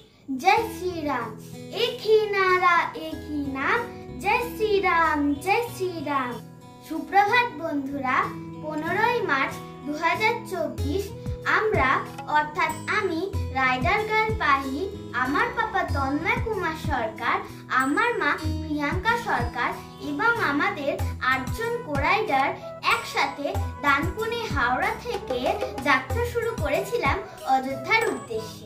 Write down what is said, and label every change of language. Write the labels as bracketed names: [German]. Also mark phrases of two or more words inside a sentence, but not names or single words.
[Hindi] जय श्री राम। एक ही नारा एक ही नाम, जय श्री राम जय श्री राम। सुप्रभात बंधुरा, [Bangla] 15 मार्च 2024 আমরা অর্থাৎ আমি রাইডার গার্ল পাহি, আমার পাপা তন্ময় কুমার সরকার, আমার মা প্রিয়াঙ্কা সরকার এবং আমাদের 8 জন কোরাইডার একসাথে ডানকুনি হাওড়া থেকে যাত্রা শুরু করেছিলাম অযোধ্যার উদ্দেশ্যে।